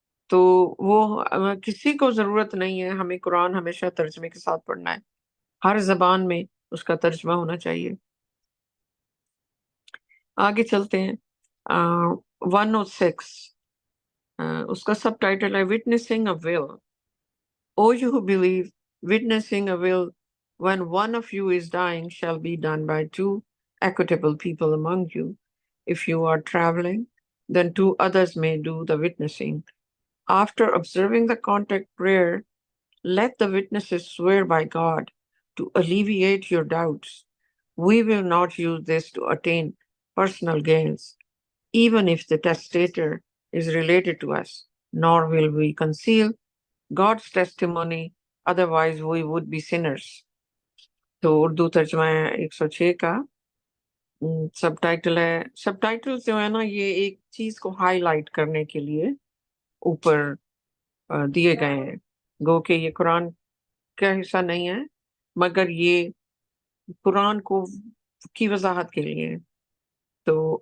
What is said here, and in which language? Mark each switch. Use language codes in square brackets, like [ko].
[ur] تو وہ کسی کو ضرورت نہیں ہے، ہمیں قرآن ہمیشہ ترجمے کے ساتھ پڑھنا ہے، ہر زبان میں اس کا ترجمہ ہونا چاہیے۔ آگے چلتے ہیں، 106، اس کا سب ٹائٹل ہے witnessing a will. [en] O you who believe, witnessing a will when one of you is dying shall be done by two equitable people among you. If you are traveling, then two others may do the witnessing. After observing the contact prayer, let the witnesses swear by God to alleviate your doubts. We will not use this to attain personal gains, even if the testator is related to us, nor will we conceal God's testimony, otherwise we would be sinners. [ur] تو اردو ترجمہ ہے 106 کا، سب title ہے، سب title جو ہے نا یہ ایک چیز کو ہائی لائٹ کرنے کے لیے اوپر دیے گئے ہیں، گو کہ یہ قرآن کا حصہ نہیں ہے، مگر یہ قرآن کو کی وضاحت کے لیے۔ تو